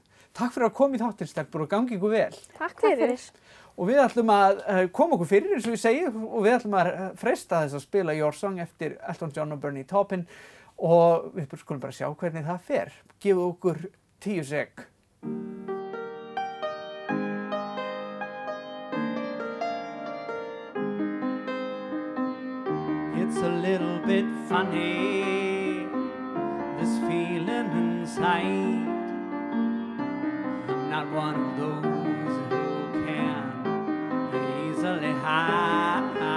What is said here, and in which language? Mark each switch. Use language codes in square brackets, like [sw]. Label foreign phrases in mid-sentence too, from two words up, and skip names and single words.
[is] Takk fyrir að koma í þáttinn, stelpur, og gangi ykkur vel. Takk fyrir. Og við ætlum að koma okkur fyrir, eins og ég segi, og við ætlum að freista þess að spila Your Song eftir Elton John og Bernie Taupin og við skulum bara sjá hvernig það fer. Gefum okkur 10 sek. [en] It's a little bit funny, this feeling inside. I'm not one of those who can easily hide.